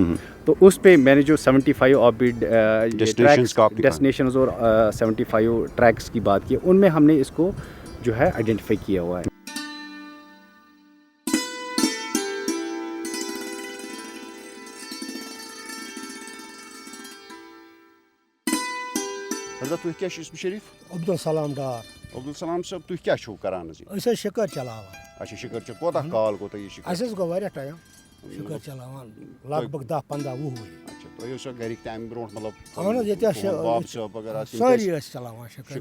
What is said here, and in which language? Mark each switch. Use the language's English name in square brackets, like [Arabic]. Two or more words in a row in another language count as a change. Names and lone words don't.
[Urdu] تو اس پہ میں نے جو 75 [English] orbit destinations [Urdu] اور 75 ٹریکس کی بات کی, ان میں ہم نے اس کو جو ہے آئیڈینٹیفائی کیا ہوا ہے. [Kashmiri] حضرت تُہۍ کیٛاہ چھُ اسم شریف؟ عبدالسلام ڈار. عبدالسلام صٲب, تُہۍ کیٛاہ چھُو کران حظ؟ أسۍ حظ شِکٲرۍ چلاوان. اچھا شِکٲرۍ چھِ کوتاہ کال گوٚو تۄہہِ یہِ شِکٲرۍ؟ اَسہِ حظ گوٚو واریاہ ٹایم شِکٲرۍ چلاوان, لگ بگ 10-15 وُہ ؤری. اچھا, تۄہہِ ٲسوا گرِکۍ تہِ اَمہِ برونٛٹھ مطلب اہن حظ, ییٚتہِ باب صٲب وغیرہ سٲری ٲسۍ چلاوان شِکٲرۍ.